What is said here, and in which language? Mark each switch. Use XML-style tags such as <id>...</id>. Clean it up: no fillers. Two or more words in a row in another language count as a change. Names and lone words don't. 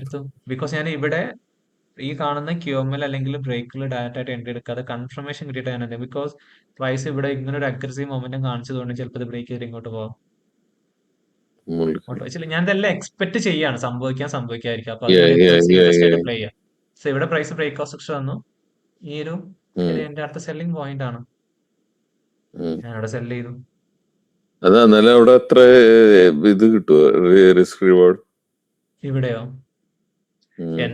<ml>എടുത്തു. എടുത്തു. ബിക്കോസ് ഞാൻ ഇവിടെ ഈ കാണുന്ന ക്യൂഎംഎൽ അല്ലെങ്കിൽ ബ്രേക്കിൽ ഡയറക്റ്റ് ആയിട്ട് എൻട്രി എടുക്കാതെ കൺഫർമേഷൻ കിട്ടിയിട്ട് ഞാൻ എന്ത്? ബിക്കോസ് പ്രൈസ് ഇവിടെ ഇങ്ങനെ ഒരു</ml> <en>aggressive momentum</en> <ml>കാണിച്ചതുകൊണ്ട് ചിലപ്പോൾ ഇത് ബ്രേക്ക് ചെയ്ത് ഇങ്ങോട്ട് പോകാം. മുകളിൽ. വെച്ചില്ല, ഞാൻ ഇതെല്ലാം എക്സ്പെക്ട് ചെയ്യാണ് സംഭവിക്കാതിരിക്കുക. അപ്പൊ</ml> <en>Yeah,</en> <ml>അതുകൊണ്ട്</ml> <en>yeah, yeah,</en> <ml>സേഫസ്റ്റ് ആയിട്ട്</ml> <en>yeah.</en> <ml>പ്ലേ ചെയ്യാം. സോ ഇവിടെ പ്രൈസ്</ml> <en>break of structure</en> <ml>വന്നു. ഈ ഒരു ഉം, ഏരിയ എന്റെ അടുത്ത</ml> <en>selling point</en> <ml>ആണ്. ഉം. ഞാൻ അവിടെ സെല് ചെയ്തു. അതാ എന്നാലും അവിടെ അത്ര ഇത് കിട്ടുമോ,</ml> <en>risk reward?</en> <ml>ഇവിടെയോ? ഉം.</ml>